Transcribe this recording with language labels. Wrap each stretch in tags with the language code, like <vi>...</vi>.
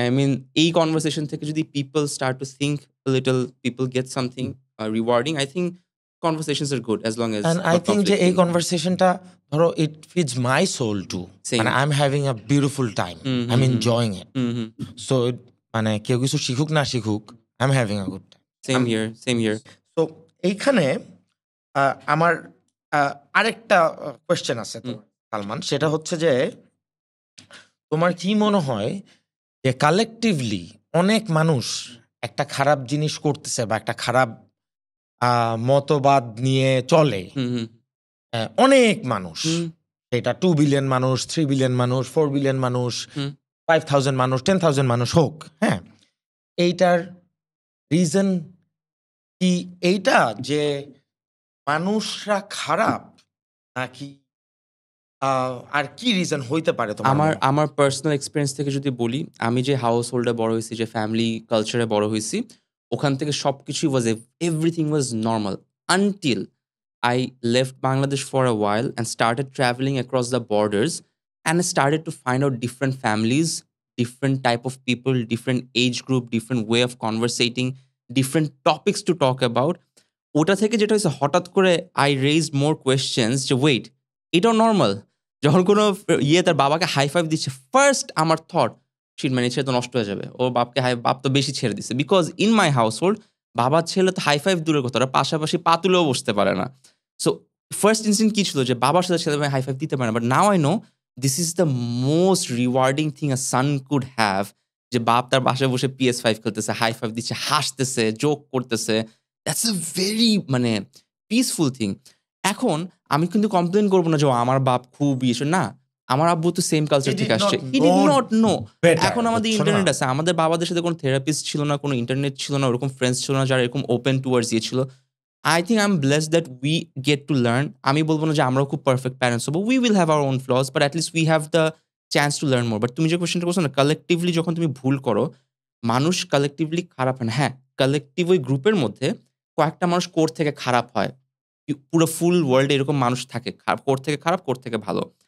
<en>I mean, এই conversation থেকে যদি people start to think a little, people get something rewarding, I think conversations are good as long as, and I think যে এই conversationটা ধরো it feeds my soul too, and I'm having a beautiful time. I'm enjoying it. So</en> <bn>মানে কেউ কিছু শিখুক না শিখুক,</bn> <en>I'm having a good time. Same here.</en> <bn>So এইখানে আমার আরেকটা কোয়েশ্চেন আছে তো সালমান, সেটা হচ্ছে যে তোমার কি মনে হয় যে কালেকটিভলি অনেক মানুষ একটা খারাপ জিনিস করতেছে বা একটা খারাপ মতবাদ নিয়ে চলে, অনেক মানুষ, সেটা 2 বিলিয়ন মানুষ, 3 বিলিয়ন মানুষ, 4 বিলিয়ন মানুষ, 5,000 মানুষ, 10,000 মানুষ হোক, হ্যাঁ, এইটার রিজন কি এইটা যে মানুষরা খারাপ, নাকি আর কি রিজন হইতে পারে? আমার পার্সোনাল এক্সপিরিয়েন্স থেকে যদি বলি, আমি যে হাউস হোল্ডে বড় হয়েছি, যে ফ্যামিলি কালচারে বড় হয়েছি, ওখান থেকে সবকিছুই</bn> <en>Everything was normal until I left Bangladesh for a while and started traveling across the borders, and I started to find out different families, different type of people, different age group, different way of conversating, different topics to talk about.</en> <bn>ওটা থেকে যেটা হয়েছে, হঠাৎ করে</bn> <en>I raised more questions</en> <bn>যে wait, এটাও normal. যখন কোনো তার বাবাকে হাই ফাইভ দিচ্ছে, ফার্স্ট আমার থট, শিট মানে ছেলে তো নষ্ট হয়ে যাবে, ও বাপ তো বেশি ছেড়ে দিচ্ছে। Because in my house hold বাবার ছেলে তো হাই ফাইভ দূরের কথা, ওরা পাশাপাশি পা তুলেও বসতে পারে না। সো ফার্স্ট ইনস্টিংক্ট কি ছিল, যে বাবার সাথে ছেলে হাই ফাইভ দিতে পারে না।</bn> <en>but now I know this is the most rewarding thing a son could have,</en> <bn>যে বাপ তার বাসায় বসে PS5 খেলতেছে, হাই ফাইভ দিচ্ছে, হাসতেছে, জোক করতেছে। দ্যাটস এ ভেরি মানে পিসফুল থিং। এখন আমি কিন্তু কমপ্লেন করবো না যে আমার বাপ খুব না, আমার আব্বু তো সেম কালচার থেকে আসছে, হি ডিড নট নো। এখন আমাদের ইন্টারনেট আছে, আমাদের বাবাদের সাথে কোনো থেরাপিস্ট ছিল না, কোনো ইন্টারনেট ছিল না, ওরকম ফ্রেন্ডস ছিল না যারা এরকম ওপেন টুয়ার্ডস দিয়েছিল।</bn> <en>I think I'm blessed that we get to learn.</en> <bn>আমি বলবো না যে আমরাও খুব পারফেক্ট প্যারেন্টস হবো,</bn> <en>we will have our own flaws, but at least we have the chance to learn more.</en> <bn>But তুমি যে কোয়েশ্চেনটা করছো না, কালেকটিভলি যখন তুমি ভুল করো, মানুষ কালেকটিভলি খারাপ হয় না। হ্যাঁ, কালেকটিভ ওই গ্রুপের মধ্যে কয়েকটা মানুষ কোর থেকে খারাপ হয়, পুরো ফুল ওয়ার্ল্ডে এরকম মানুষ থাকে, কোর থেকে খারাপ, কোর থেকে ভালো।</bn>